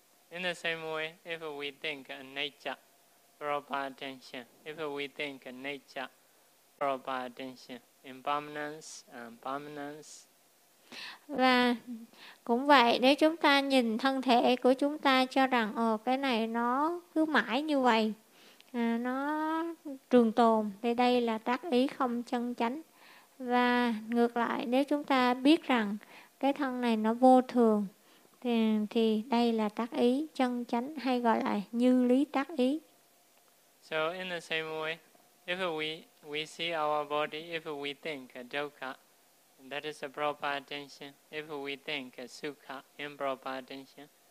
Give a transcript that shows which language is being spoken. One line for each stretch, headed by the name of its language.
English: In the same way, if we think nature, proper attention. If we think nature, proper attention. Impermanence, permanence.
Vietnamese: Và cũng vậy, nếu chúng ta nhìn thân thể của chúng ta cho rằng ồ cái này nó cứ mãi như vậy, nó trường tồn, thì đây là tác ý không chân chánh. Và ngược lại, nếu chúng ta biết rằng cái thân này nó vô thường, thì đây là tác ý chân chánh hay gọi là như lý tác ý.
English: So in the same way, if we see our body, if we think dukkha, that is a proper attention. If we think sukha, improper attention.